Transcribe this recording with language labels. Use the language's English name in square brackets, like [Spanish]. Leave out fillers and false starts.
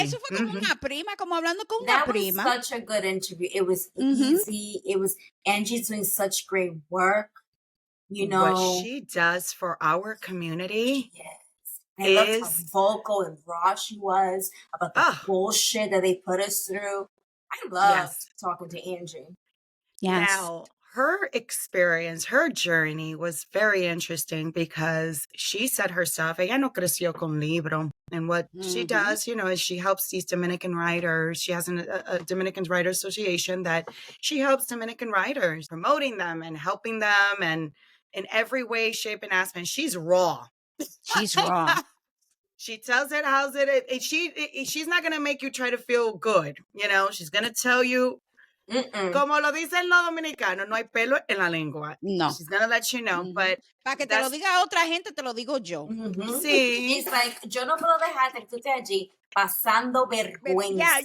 [Spanish] Eso fue como una prima, como hablando con una prima. [English] That was such a good interview. It was easy. It was Angy's doing such great work. What she does for our community. Yes. I loved how vocal and raw she was about the bullshit that they put us through. I love talking to Angy. Yes. Now, her experience, her journey was very interesting, because she said herself, [Spanish] ella no creció con libro. [English] And what she does, is she helps these Dominican writers. She has a Dominican Writer Association that she helps Dominican writers, promoting them and helping them, and in every way, shape, and aspect. She's raw. She's raw. She tells it how's it. She's not going to make you try to feel good. She's going to tell you, [Spanish] como lo dicen los dominicanos, no hay pelo en la lengua. [English] No. She's going to let you know, but... [Spanish] Para que te lo diga otra gente, te lo digo yo. Sí. [English] She's like, [Spanish] yo no puedo dejarte que tú estés allí pasando vergüenza.